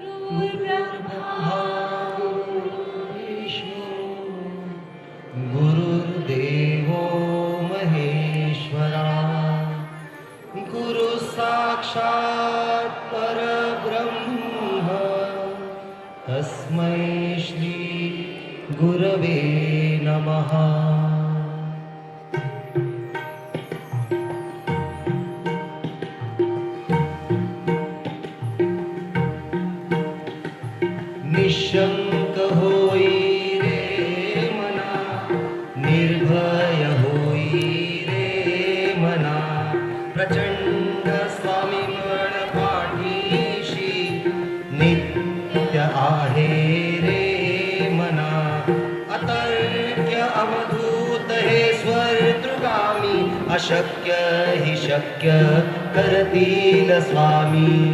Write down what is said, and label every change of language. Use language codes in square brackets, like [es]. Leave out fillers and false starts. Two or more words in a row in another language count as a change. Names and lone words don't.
[sa] गुरुर्ब्रह्मा गुरुर्विष्णू गुरुर्देवो महेश्वरा गुरु साक्षात् परब्रह्म तस्मै श्री गुरवे नमः। [mr] निशंक होई रे मना, निर्भय होई रे मना, प्रचंड स्वामी मन पाठीशी नित्य आहे रे मना। अतर्क्य अवधूत हे स्वर्गगामी, अशक्य हि शक्य करतील स्वामी।